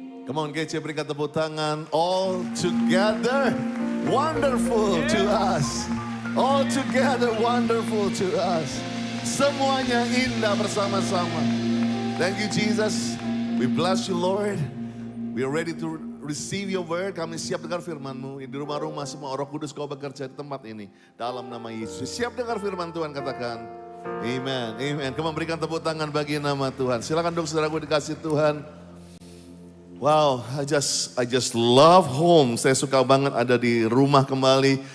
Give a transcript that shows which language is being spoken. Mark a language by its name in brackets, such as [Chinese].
[English] Come on, GC, [Indonesian] berikan tepuk tangan. [English] All together wonderful to us. All together wonderful to us. [Indonesian] Semuanya indah bersama-sama. [English] Thank you, Jesus. We bless you, Lord. We are ready to receive your word. [Indonesian] Kami siap dengar firman-Mu. Di rumah-rumah semua Roh Kudus Kau bekerja di tempat ini. Dalam nama Yesus. Siap dengar firman Tuhan, katakan. Amen, amen. Kau memberikan tepuk tangan bagi nama Tuhan. Silakan dong saudaraku dikasih Tuhan. [English] Wow, I just love home. [Indonesian] Saya suka banget ada di rumah kembali.